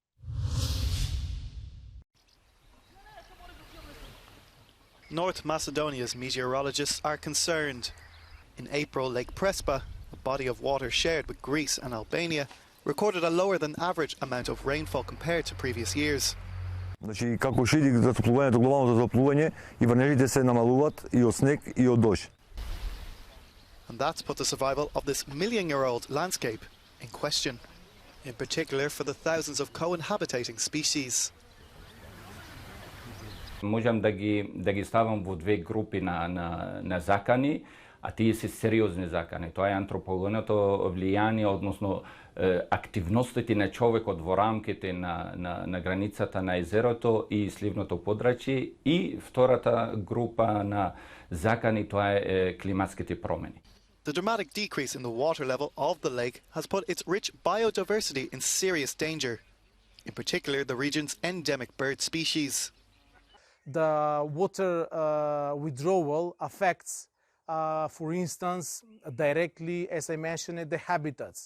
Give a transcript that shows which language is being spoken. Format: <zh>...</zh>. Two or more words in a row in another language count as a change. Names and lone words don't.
<en>North Macedonia's meteorologists are concerned. In April, Lake Prespa, a body of water shared with Greece and Albania, recorded a lower than average amount of rainfall compared to previous years.</en> <mk>Значи, како шиди затоплувањето, глобалното затоплување, и врнежите се намалуваат и од снег и од дожд.</mk> <en>And that's put the survival of this million-year-old landscape in question, in particular for the thousands of co-inhabiting species.</en> <mk>Можам да ги ставам во две групи на закани, а тие се сериозни закани. Тоа е антропогеното влијание, односно активностите на човекот во рамките на границата на езерото и сливното подрачје, и втората група на закани, тоа е климатските промени.</mk> <en>The dramatic decrease in the water level of the lake has put its rich biodiversity in serious danger, in particular the region's endemic bird species. The water withdrawal affects, for instance, directly, as I mentioned, the habitats.</en>